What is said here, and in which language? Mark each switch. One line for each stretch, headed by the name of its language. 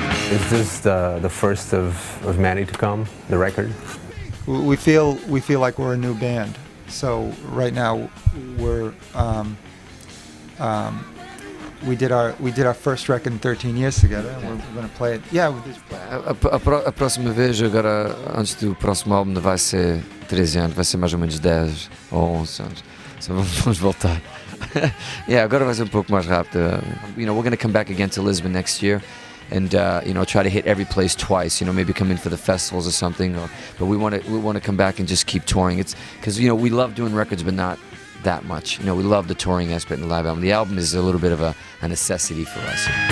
English: Is this the first of many to come, the record? We feel like we're a new band. So right now we're we did our first record in 13 years together, and we're going to play it. Yeah, with this.
Portuguese: A próxima vez, agora, antes do próximo álbum, vai ser 13 anos, vai ser mais ou menos 10 ou 11 anos. So vamos voltar. Yeah, agora vai ser um pouco mais rápido.
English: We're going to come back again to Lisbon next year. And try to hit every place twice. Maybe come in for the festivals or something. But we want to come back and just keep touring. It's because we love doing records, but not that much. We love the touring aspect in the live album. The album is a little bit of a necessity for us.